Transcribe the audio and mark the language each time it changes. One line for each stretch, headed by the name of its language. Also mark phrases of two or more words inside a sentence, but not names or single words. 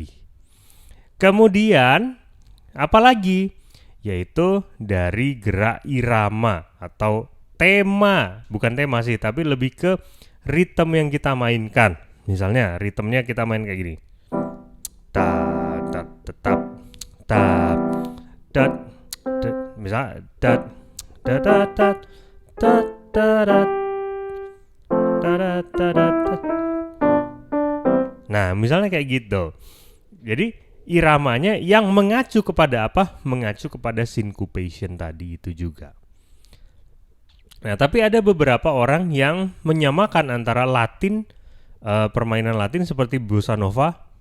Indonesian: Kemudian apalagi? Yaitu dari gerak irama atau tema, bukan tema sih, tapi lebih ke ritme yang kita mainkan. Misalnya ritmenya kita main kayak gini. Ta ta tetap ta dat misal dat dat dat dat dat dat. Nah, misalnya kayak gitu. Jadi iramanya yang mengacu kepada apa? Mengacu kepada syncopation tadi itu juga. Nah, tapi ada beberapa orang yang menyamakan antara Latin, permainan Latin seperti bossa nova.